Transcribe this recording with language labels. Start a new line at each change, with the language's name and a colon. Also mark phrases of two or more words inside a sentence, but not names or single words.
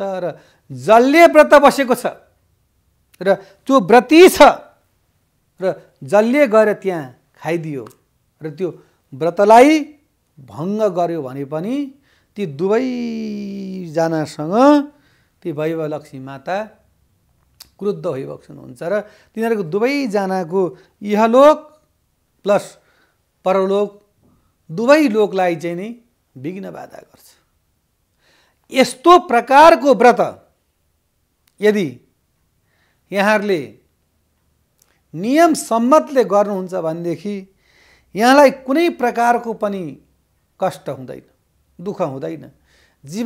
Nepali: र जसले व्रत बसेको छ र त्यो व्रती छ र जसले गएर त्यहाँ खाइदियो र त्यो व्रतलाई भङ्ग गर्यो भने पनि ती दुवैजनासँग ती वैभव लक्ष्मी माता क्रुद्ध भइबक्नुहुन्छ र तिनीहरूको दुवैजनाको इहलोक प्लस परलोक दुवै लोकलाई चाहिँ नि विघ्न बाधा गर्छ। यस्तो प्रकारको व्रत यदि यहाँहरूले नियम सम्मतले गर्नुहुन्छ भनेदेखि यहाँलाई कुनै प्रकारको पनि कष्ट हुँदैन, दुःख हुँदैन।